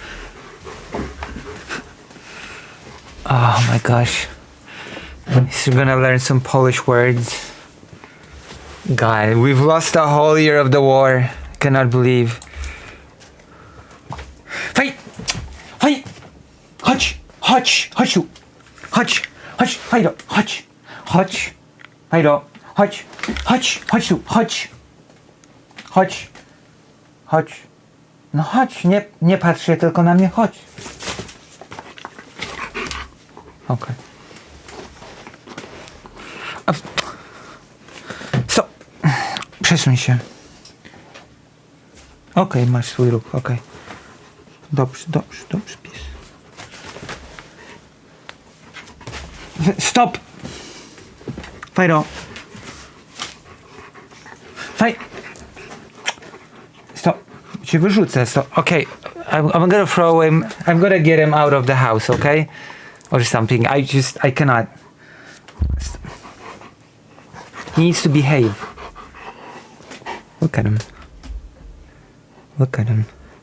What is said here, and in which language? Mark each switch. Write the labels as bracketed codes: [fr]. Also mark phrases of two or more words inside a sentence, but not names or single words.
[en] Oh my gosh. He's gonna learn some Polish words. God, we've lost a whole year of the war. Cannot believe. Fight! Fight! Hutch! Hutch! Hutch! Hutch! Hutch! Fido! Hutch! Hutch! Fido! Hutch! Hutch! Hutch! Hutch! [pl] Chodź. Chodź. No chodź, nie patrz się tylko na mnie, chodź. Okej. Stop. Przesuń się. Okej, masz swój ruch, okej. Dobrze, dobrze, dobrze, pies. Stop! Fido. Stop. Cię wyrzucę. [en] Stop. Okay. I'm gonna throw him. I'm gonna get him out of the house, okay? Or something. I cannot. He needs to behave. Look at him. Look at him.